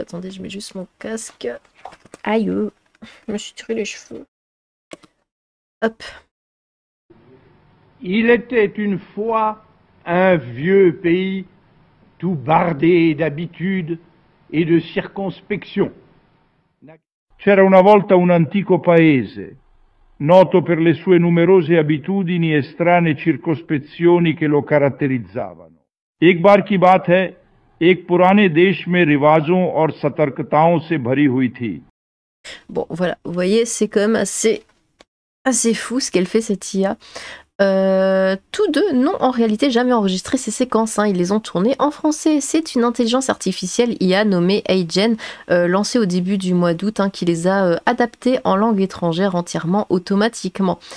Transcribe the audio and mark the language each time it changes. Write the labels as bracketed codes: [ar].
[fr] Attendez, je mets juste mon casque. Aïe, je me suis tiré les cheveux. Hop. Il était une fois un vieux pays tout bardé d'habitudes et de circonspection. [it] C'era una volta un antico paese, noto per le sue numerose abitudini e strane circospezioni che lo caratterizzavano. [hi] एक बार की बात है, एक पुराने देश में रिवाजों और सतर्कताओं से भरी हुई थी. [fr] Bon, voilà, vous voyez, c'est quand même assez fou ce qu'elle fait, cette IA. Tous deux n'ont en réalité jamais enregistré ces séquences, ils les ont tournées en français. C'est une intelligence artificielle IA nommée Agent, lancée au début du mois d'août, qui les a adaptées en langue étrangère entièrement automatiquement.